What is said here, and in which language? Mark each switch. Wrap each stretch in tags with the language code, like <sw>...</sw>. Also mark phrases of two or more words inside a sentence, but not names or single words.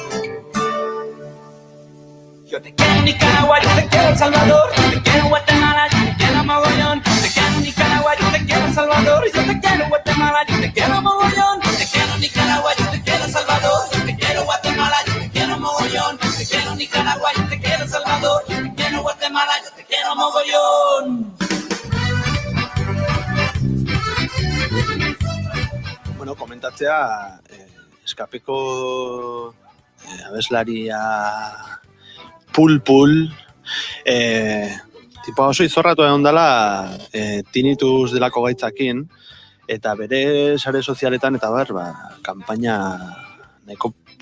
<es>Yo te quiero en Nicaragua, yo te quiero en Salvador, yo te quiero en Guatemala, yo te quiero en mogollón. Yo te quiero en Nicaragua, yo te quiero en Salvador, yo te quiero en Guatemala, yo te quiero en mogollón. Yo te quiero en Nicaragua, yo te quiero en Salvador, yo te quiero en Guatemala, yo te quiero en mogollón. Yo te quiero en Nicaragua, yo te quiero en Salvador, yo te quiero en Guatemala, yo te quiero en mogollón.</es> <eu>Komentatzea, eskapeko abeslaria pul-pul, tipo oso izorratu egon dela tinnitus delako gaitzakin, eta bere sare sozialetan eta kanpaina nahiko</eu>